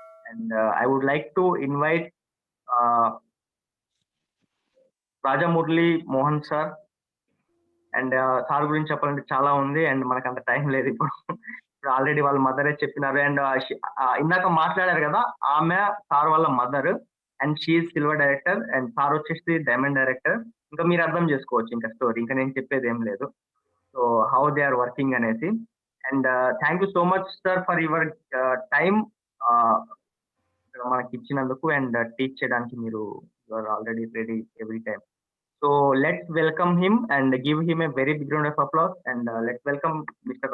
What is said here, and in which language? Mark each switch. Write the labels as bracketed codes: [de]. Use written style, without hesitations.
[en] And I would like to invite Rajamurli Mohan sir. [te] And sir గురించి చెప్పాలంటే చాలా ఉంది అండ్ మనకు అంత టైం లేదు ఇప్పుడు ఆల్రెడీ వాళ్ళ మదరే చెప్పినారు. అండ్ ఇందాక మాట్లాడారు కదా, ఆమె సార్ వాళ్ళ mother and she silver director and sir వచ్చేసి డైమండ్ డైరెక్టర్. ఇంకా మీరు అర్థం చేసుకోవచ్చు ఇంకా స్టోరీ, ఇంకా నేను చెప్పేది ఏం లేదు. [en] so how they are working [te] అనేసి. [en] and thank you so much sir for your time [te] మనకి ఇచ్చినందుకు [en] and teach [te] చేయడానికి మీరు [en] Are already ready every time. So let's welcome him and give him a very big round of applause, and let's welcome Mr.